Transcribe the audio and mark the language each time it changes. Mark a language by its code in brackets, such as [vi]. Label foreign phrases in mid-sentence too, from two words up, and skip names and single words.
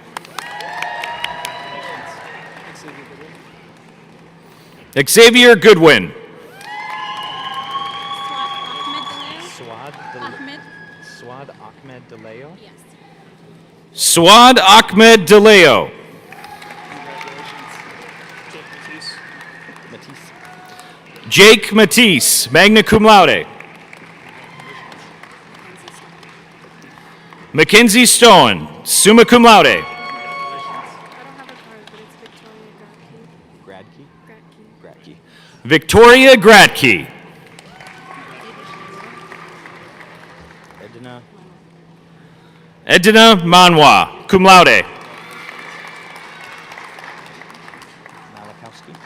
[en] Xavier Goodwin. Swad Ahmed DeLeo. Swad Ahmed DeLeo. Jake Matisse, [la] magna cum laude. [en] Mackenzie Stone, [la] summa cum laude. [en] I don't have a card, but it's Victoria Gradkey. Gradkey. Victoria Gratke. Edna Manwa, [la] cum laude. [en] Malakowski.